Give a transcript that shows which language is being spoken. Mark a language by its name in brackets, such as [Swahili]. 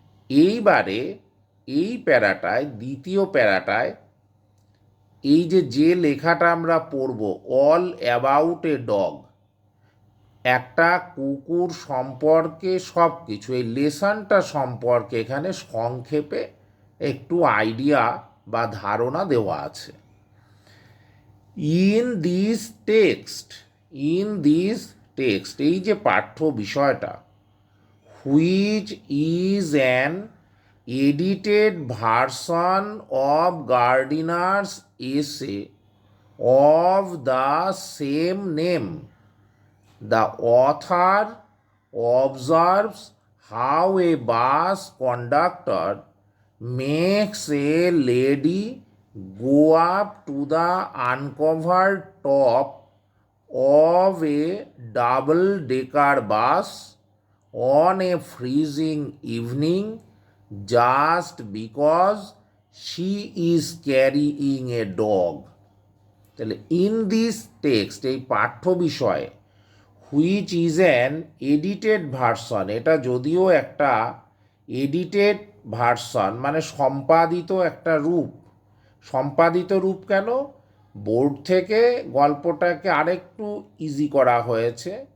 [Bangla] এইবারে এই প্যারাটায়, দ্বিতীয় প্যারাটায়, এই যে লেখাটা আমরা পড়ব, [English] all about a dog, [Bangla] একটা কুকুর সম্পর্কে সব কিছু, এই লেসনটা সম্পর্কে এখানে সংক্ষেপে একটু আইডিয়া বা ধারণা দেওয়া আছে। [English] in this text, in this text, [Bangla] এই যে পাঠ্য বিষয়টা, [English] Which is an edited version of Gardiner's essay of the same name. The author observes how a bus conductor makes a lady go up to the uncovered top of a double-decker bus on a freezing evening just because she is carrying a dog. [Bangla] তাহলে [English] in this text, [Bangla] এই পাঠ্য বিষয়ে, [English] which is an edited version, [Bangla] এটা যদিও একটা edited version মানে সম্পাদিত একটা রূপ। সম্পাদিত রূপ কেন? বোর্ড থেকে গল্পটাকে আরেকটু ইজি করা হয়েছে।